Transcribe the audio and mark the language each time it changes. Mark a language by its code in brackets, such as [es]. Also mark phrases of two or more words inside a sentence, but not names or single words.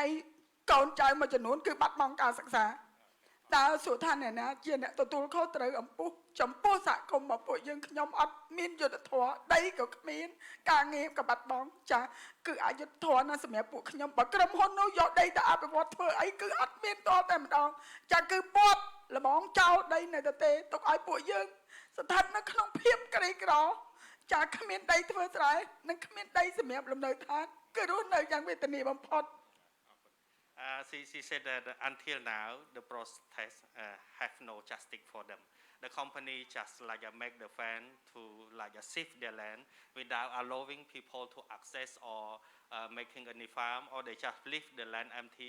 [km] យកូនចៅមួយចំនួនគឺបាត់បង់ការសិក្សាតើសួរថាអ្នកណាជាអ្នកទទួលខុសត្រូវចំពោះសហគមន៍របស់ពួកយើងខ្ញុំអត់មានយុត្តិធម៌ដីក៏គ្មានការងារក៏បាត់បង់ចាគឺអយុត្តិធម៌ណាស់សម្រាប់ពួកខ្ញុំបើក្រុមហ៊ុននោះយកដីទៅអភិវឌ្ឍធ្វើអីគឺអត់មានតតែម្ដងចាគឺពាត់ល្មងចោលដីនៅទៅទេទុកឲ្យពួកយើងស្ថិតនៅក្នុងភាពក្រីក្រចាគ្មានដីធ្វើស្រែនិងគ្មានដីសម្រាប់លំនៅឋានគឺរស់នៅយ៉ាងវេទនាបំផុត [en] She said that until now the protest have no justice for them. The company just like make the fan to like shift their land without allowing people to access or making any farm, or they just leave the land empty.